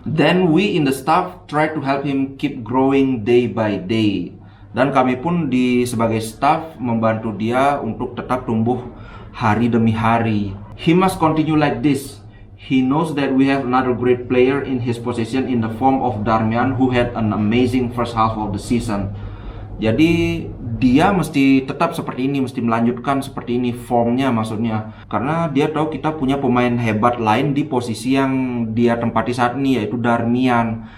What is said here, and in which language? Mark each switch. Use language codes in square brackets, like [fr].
[en] Then we in the staff try to help him keep growing day by day. [id] Dan kami pun sebagai staff membantu dia untuk tetap tumbuh hari demi hari. [en] He must continue like this. He knows that we have another great player in his position in the form of Darmian who had an amazing first half of the season. [id] Jadi dia mesti tetap seperti ini, mesti melanjutkan seperti ini formnya maksudnya. Karena dia tahu kita punya pemain hebat lain di posisi yang dia tempati saat ini, yaitu Darmian.